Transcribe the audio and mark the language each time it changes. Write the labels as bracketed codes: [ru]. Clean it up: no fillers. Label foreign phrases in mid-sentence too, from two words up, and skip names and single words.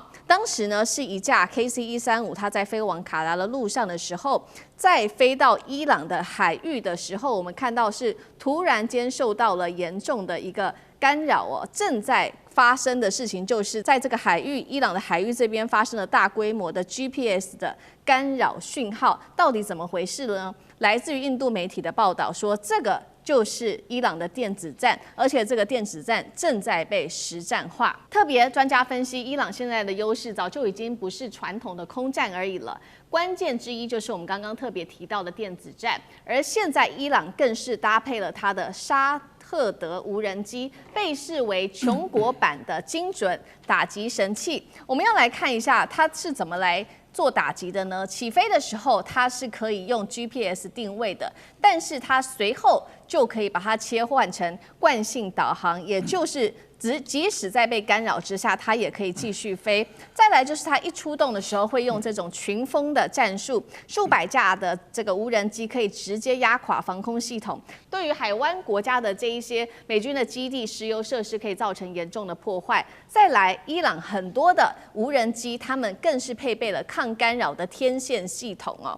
[zh] 當時呢是一架 KC-135，它在飞往卡達的路上的时候，在飞到伊朗的海域的时候，我們看到是突然間受到了嚴重的一個干擾哦。正在發生的事情就是在這個海域，伊朗的海域這邊發生了大規模的 GPS 的干擾訊號，到底怎麼回事呢？來自於印度媒體的報道說，這個就是伊朗的電子戰，而且這個電子戰正在被實戰化。特別專家分析，伊朗現在的優勢早就已經不是傳統的空戰而已了，關鍵之一就是我們剛剛特別提到的電子戰，而現在伊朗更是搭配了它的沙赫德無人機，被視為窮國版的精準打擊神器。我們要來看一下它是怎麼來做打擊的呢？起飛的時候它是可以用 GPS 定位的，但是它隨後就可以把它切換成慣性導航，也就是即使在被干擾之下，它也可以繼續飛。再來就是它一出動的時候，會用這種群蜂的戰術，數百架的這個無人機可以直接壓垮防空系統，對於海灣國家的這一些美軍的基地、石油設施可以造成嚴重的破壞。再來，伊朗很多的無人機，他們更是配備了抗干擾的天線系統哦。